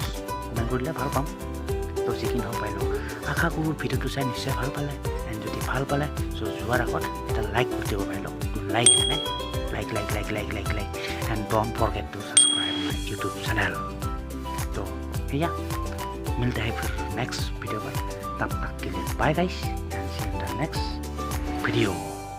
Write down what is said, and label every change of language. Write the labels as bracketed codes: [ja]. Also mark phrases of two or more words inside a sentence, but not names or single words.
[as] কমেণ্ট কৰিলে ভাল পাম। তো যি কি নহওক পাই লওক, আশা কৰোঁ ভিডিঅ'টো চাই নিশ্চয় ভাল পালে। এণ্ড যদি ভাল পালে চ' যোৱাৰ আগত এটা লাইক কৰি দিব পাই লওক। [en] like মানে like and don't forget to subscribe my YouTube channel। [as] তো সেয়া [hi] मिलते हैं फिर नेक्स्ट वीडियो पर, तब तक के लिए [en] bye guys and see you in the next video.